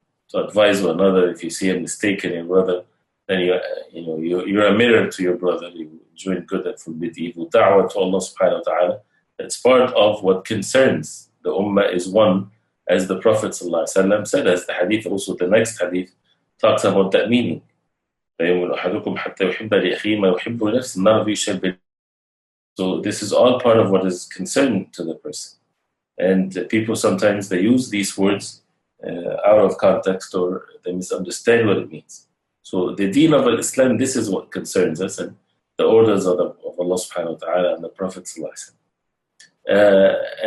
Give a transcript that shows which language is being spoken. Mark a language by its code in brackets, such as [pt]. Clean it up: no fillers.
[en] To advise one another, if you see a mistake in your brother, then you're a mirror to your brother. You enjoin good and forbid evil. Da'wah to Allah subhanahu wa ta'ala. That's part of what concerns the ummah is one, as the Prophet ﷺ said, as the hadith, also the next hadith talks about that meaning. [ar] لا يؤمن أحدكم حتى يحب لأخيه ما يحب لنفسه. [en] None of you shall be. So this is all part of what is concerning to the person. And people sometimes they use these words out of context, or they misunderstand what it means. So the deen of Islam, this is what concerns us, and the orders of Allah subhanahu wa ta'ala and the Prophet sallallahu alaihi wasallam.